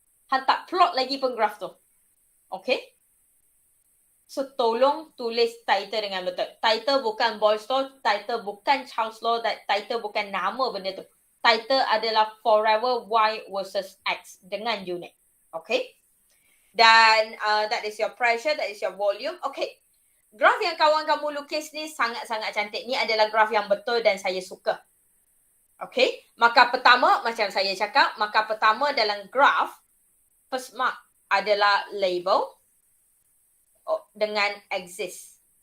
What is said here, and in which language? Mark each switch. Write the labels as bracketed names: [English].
[Malay] Han tak plot lagi pun graf tu. Okay? So, tolong tulis title dengan betul. Title bukan Boy's Law, title bukan Charles Law, title bukan nama benda tu. Title adalah forever Y versus X dengan unit. Okay? [English] Dan that is your pressure, that is your volume. Okay. [Malay] Graf yang kawan kamu lukis ni sangat-sangat cantik. Ni adalah graf yang betul dan saya suka. Okay. Maka pertama, macam saya cakap, maka pertama dalam graf, first mark adalah label dengan axis.